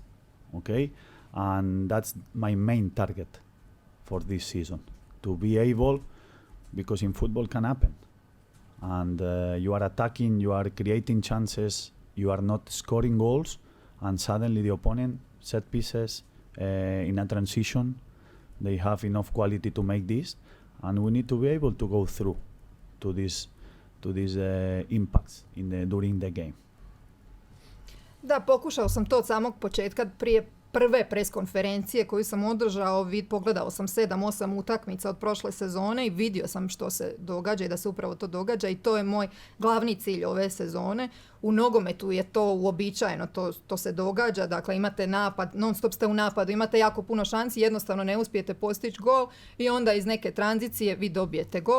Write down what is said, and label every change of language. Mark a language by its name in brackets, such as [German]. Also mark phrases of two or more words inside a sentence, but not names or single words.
[English] Okay, and that's my main target for this season, to be able, because in football can happen, and you are attacking, you are creating chances, you are not scoring goals, and suddenly the opponent set pieces in a transition, they have enough quality to make this, and we need to be able to go through to these impacts during the game. [Croatian] Da, pokušao sam to od samog početka, prije prve preskonferencije koju sam održao, pogledao sam 7-8 utakmica od prošle sezone i vidio sam što se događa i da se upravo to događa i to je moj glavni cilj ove sezone. U nogometu je to uobičajeno, to se događa, dakle imate napad, non stop ste u napadu, imate jako puno šansi, jednostavno ne uspijete postići gol i onda iz neke tranzicije vi dobijete gol.